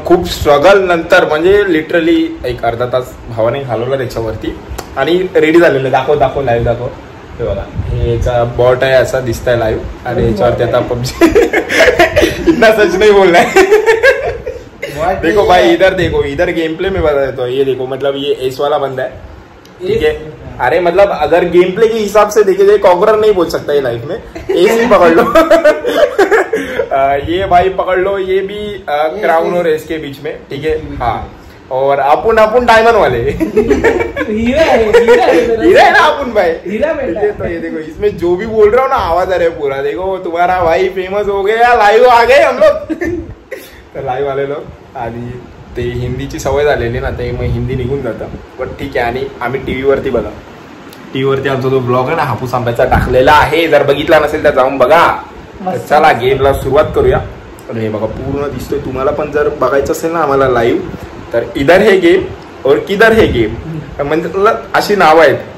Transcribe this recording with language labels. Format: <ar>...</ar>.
<mr>खूप स्ट्रगल नंतर, म्हणजे लिटरली एक अर्धा तास भावाने घालवला त्याच्यावरती आणि रेडी झालेलं। दाखव लाईव्ह दाखव, हे बघा, हे याचा बॉट आहे, असा दिसताय लाईव्ह, आणि याच्यावरती आता पबजी</mr> <hi>इतना सच नहीं बोलना है। देखो भाई, इधर देखो, इधर गेम प्ले में बता देता हूँ, ये देखो, मतलब ये एस वाला बंदा है, ठीक है। अरे मतलब अगर गेम प्ले के हिसाब से देखे जाए, कॉन्करर नहीं बोल सकता ये लाइफ में, एस ही पकड़ लो। ये भाई पकड़ लो, ये भी क्राउन और एस के बीच में, ठीक है। हाँ, और अपन डायमंड वाले हीरा है ना अपन भाई, हीरा बेटा। तो ये देखो, इसमें जो भी बोल रहा हूँ ना, आवाज आ रहा है पूरा। देखो तुम्हारा भाई फेमस हो गया, लाईव्ह आ गए हम लोग।</hi> <mr>तर लाईव्ह आले लोक, आणि ते हिंदीची सवय झालेली ना, ते मग हिंदी निघून जातं, पण ठीक आहे। आणि आम्ही टीव्हीवरती बघा, टीव्हीवरती आमचा जो ब्लॉग आहे ना, हापूस आंब्याचा टाकलेला आहे, जर बघितला नसेल तर जाऊन बघा। तर चला गेमला सुरुवात करूया। आणि हे बघा पूर्ण दिसतोय तुम्हाला, पण जर बघायचं असेल ना आम्हाला लाईव्ह, तर</mr> <hi>इधर है गेम और किधर है गेम,</hi> <mr>म्हणजे अशी नाव आहेत।</mr>